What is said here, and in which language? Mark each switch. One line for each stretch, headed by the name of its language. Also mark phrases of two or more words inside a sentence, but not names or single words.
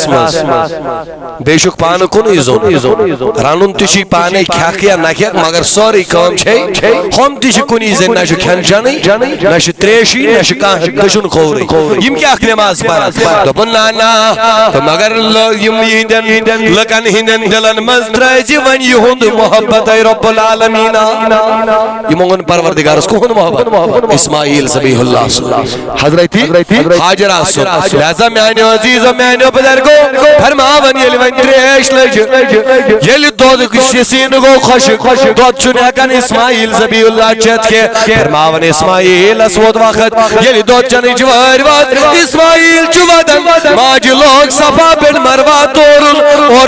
Kashmiri: منٛز بیٚیہِ چھُکھ پانہٕ کُنُے زوٚن رنُن تہِ چھُے پانے کھٮ۪کھ یا نہ کھٮ۪کھ مگر سورُے کٲم چھے ہُم تہِ چھِ کُنی زٔنۍ نہ چھُ کھٮ۪ن چٮ۪نٕے نہ چھُ تریشی نہ چھُ کانٛہہ دٔچھُن کھوورٕے یِم کیٛاہ نٮ۪ماز پران دوٚپُن نہ مگر یِم یِہنٛدٮ۪ن لُکن ہٕنٛدٮ۪ن دِلن منٛز ترٛٲیزِ وۄنۍ یِہُنٛد محبت اے رب العالمیٖن یِمو ووٚن پروردگارس کُہُنٛد محبت اسماعیل ذبیح اللہ حضرت حاجرہ سُنٛد لہذا میانیو عزیزو میانیو بزرگو فرماون ییٚلہِ وۄنۍ تریش لٔج ییٚلہِ دۄد سیٖنہٕ گوٚو خۄشک دۄد چھُنہٕ ہٮ۪کان اسماعیل ذبیح اللہ چٮ۪تھ کینٛہہ فرماوان اسماعیلس ووت وقت ییٚلہِ دۄد چٮ۪نٕچ وٲرۍ وٲژ اسماعیل چھُ ودان ماجہِ لوگ صفا پٮ۪ٹھ مروا تورُن اورٕ